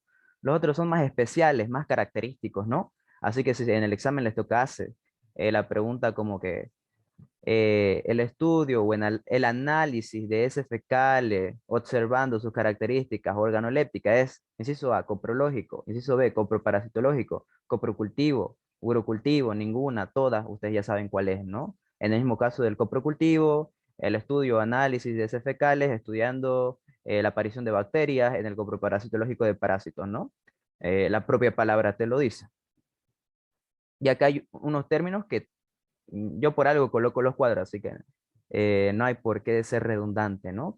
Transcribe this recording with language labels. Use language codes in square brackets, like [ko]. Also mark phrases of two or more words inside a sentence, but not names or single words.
[es] Los otros son más especiales, más característicos, ¿no? Así que si en el examen les toca hacer la pregunta como que el estudio o el análisis de heces fecales, observando sus características organolépticas, es, inciso A, coprológico, inciso B, coproparasitológico, coprocultivo, urocultivo, ninguna, todas, ustedes ya saben cuál es, ¿no? En el mismo caso del coprocultivo, el estudio o análisis de heces fecales, estudiando la aparición de bacterias en el coproparasitológico de parásitos, ¿no? La propia palabra te lo dice. Y acá hay unos términos que yo por algo coloco los cuadros, así que no hay por qué ser redundante, ¿no?